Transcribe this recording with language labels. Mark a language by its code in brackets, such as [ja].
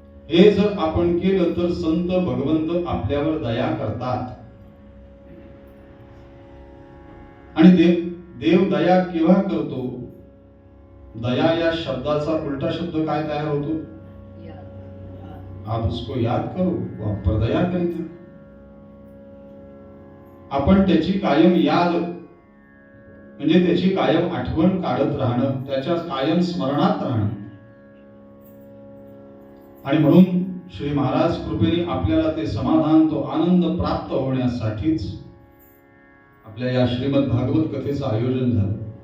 [mr] हे जर आपण केलं तर संत भगवंत आपल्यावर दया करतात. आणि देव दया केव्हा करतो? दया या शब्दाचा उलटा शब्द काय तयार होतो? [hi] आप उसको याद करो वो आप पर दया करेगा. [mr] आपण त्याची कायम याद म्हणजे त्याची कायम आठवण काढत राहणं, त्याच्या कायम स्मरणात राहणं. आणि म्हणून श्री महाराज कृपेने आपल्याला ते समाधान, तो आनंद प्राप्त होण्यासाठीच आपल्या या श्रीमद भागवत कथेचं आयोजन झालं.